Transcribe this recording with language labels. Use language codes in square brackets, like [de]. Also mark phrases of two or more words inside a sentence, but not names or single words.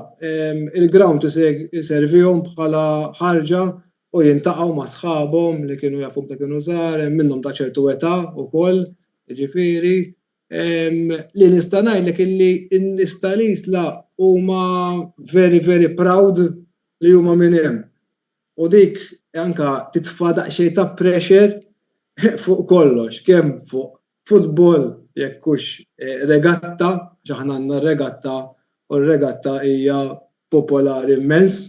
[mt] Il-ground iservihom bħala ħarġa u jintaqgħu ma' sħabhom li kienu jafhom ta' kienu żgħar, minnhom ta' ċertu età wkoll, jiġifieri. Li nista' ngħidlek illi n-nies ta' l-Isla huma [en] very, very proud [mt] li huma minn hemm. U dik anka titfa' daqsxejn ta' pressure fuq kollox, kemm fuq futbol jekk hux regatta, aħna għandna regatta u r-regatta hija popolari immens.